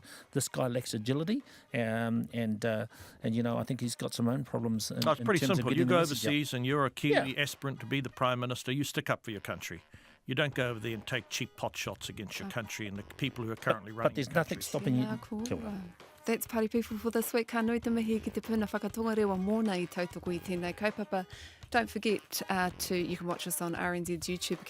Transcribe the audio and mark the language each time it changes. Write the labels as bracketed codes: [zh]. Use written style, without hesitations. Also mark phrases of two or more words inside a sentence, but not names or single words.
[en] This guy lacks agility, and I think he's got some own problems. It's pretty in terms simple. Of you go the message out. overseas and you're a Kiwi aspirant to be the Prime Minister, you stick up for your country. You don't go over there and take cheap pot shots against your country and the people who are currently running But there's the nothing country. stopping you. [mi] Kia ora. [en] That's Party People for this week. [mi] Ka nui te mihi ki te Puna Whakatongarewa mōna I tautoko I tēnei kaupapa. [en] Don't forget you can watch us on RNZ's YouTube account.